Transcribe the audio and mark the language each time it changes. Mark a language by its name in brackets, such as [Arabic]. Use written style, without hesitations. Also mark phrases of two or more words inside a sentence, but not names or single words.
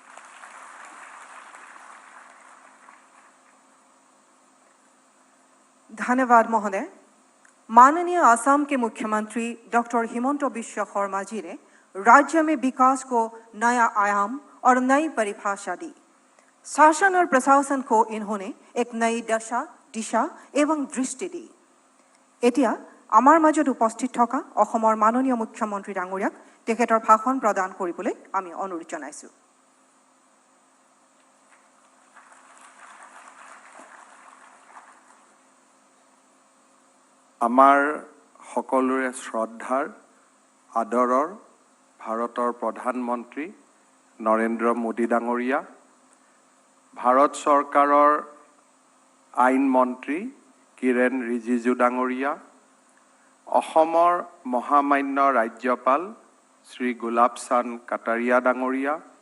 [Hindi] धन्यवाद महोदय। माननीय असम के मुख्यमंत्री डॉक्टर हिमंत बिश्व शर्मा जी ने राज्य में विकास को नया आयाम और नई परिभाषा दी। शासन और प्रशासन को इन्होंने एक नई दशा, दिशा एवं दृष्टि दी। [Assamese] এতিয়া আমাৰ মাজত উপস্থিত থকা অসমৰ মাননীয় মুখ্যমন্ত্ৰী ডাঙৰীয়াক তেখেতৰ ভাষণ প্ৰদান কৰিবলৈ আমি অনুৰোধ জনাইছো। আমাৰ সকলোৰে শ্ৰদ্ধাৰ আদৰৰ ভাৰতৰ প্ৰধানমন্ত্ৰী নৰেন্দ্ৰ মোদী ডাঙৰীয়া, ভাৰত চৰকাৰৰ আইন মন্ত্ৰী কিৰেণ ৰিজিজু ডাঙৰীয়া, অসমৰ মহামান্য ৰাজ্যপাল শ্ৰী গোলাপ চান্দ কাটাৰিয়া ডাঙৰীয়া,